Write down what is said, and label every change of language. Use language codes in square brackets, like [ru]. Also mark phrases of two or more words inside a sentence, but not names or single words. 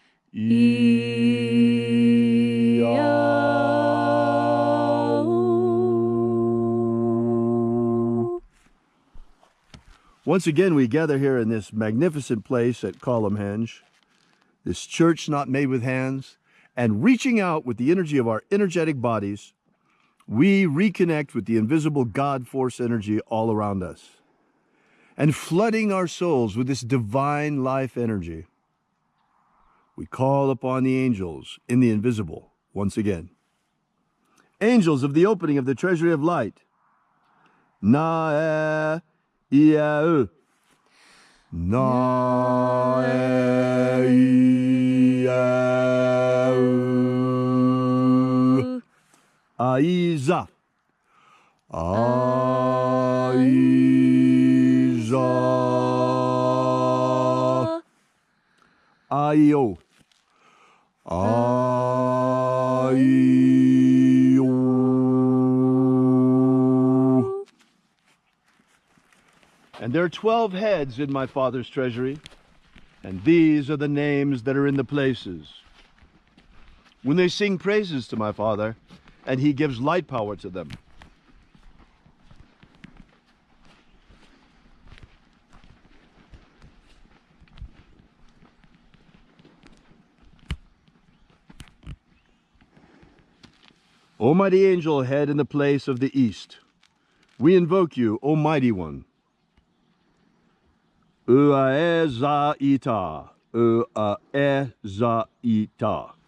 [en] Once again, we gather here in this magnificent place at Column Hinge, this church not made with hands, and reaching out with the energy of our energetic bodies, we reconnect with the invisible God force energy all around us. And flooding our souls with this divine life energy, we call upon the angels in the invisible once again. Angels of the opening of the treasury of light. Na e ia u. Na e ia u. Aiza. Aiza. Aio. Aio. And there are 12 heads in my Father's treasury, and these are the names that are in the places. When they sing praises to my Father, and He gives light power to them. O mighty angel head in the place of the east, we invoke you, O mighty one. Uaeza ita, uaeza ita.